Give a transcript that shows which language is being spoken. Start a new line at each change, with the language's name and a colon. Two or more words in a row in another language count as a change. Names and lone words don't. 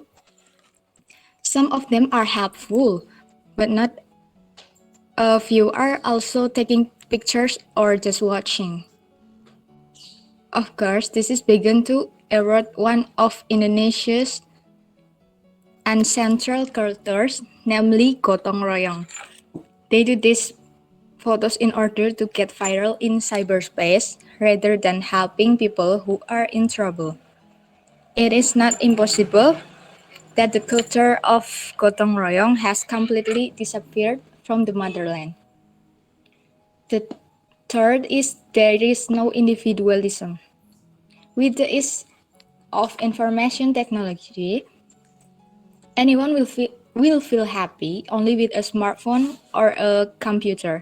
English: Some of them are helpful, but not a few are also taking pictures or just watching. Of course, this is begun to erode one of Indonesia's ancestral cultures, namely
Indonesian: gotong royong.
English: They do these photos in order to get viral in cyberspace rather than helping people who are in trouble. It is not impossible that the culture of
Indonesian: gotong royong
English: has completely disappeared from the motherland. The third is there is no individualism. With the ease of information technology, anyone will feel happy only with a smartphone or a computer.